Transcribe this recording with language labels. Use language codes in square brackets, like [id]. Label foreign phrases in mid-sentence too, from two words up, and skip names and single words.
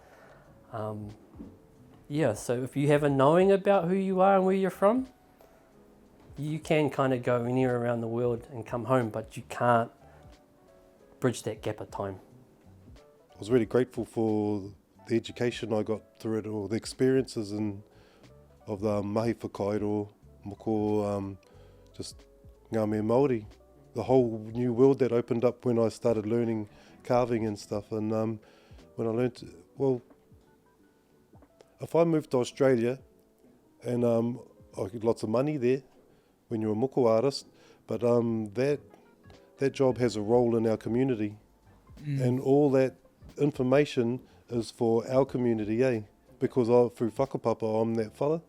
[en] Yeah, so if you have a knowing about who you are and where you're from, you can kind of go anywhere around the world and come home, but you can't bridge that gap of time. I was really grateful for the education I got through it, or the experiences of the [mi] mahi whakairo, [en] moko, just [mi] ngā mea Māori. [en] The whole new world that opened up when I started learning carving and stuff. And when I learned, if I moved to Australia and I get lots of money there when you're a moko artist, but that job has a role in our community, and all that information is for our community, because through whakapapa I'm that fella.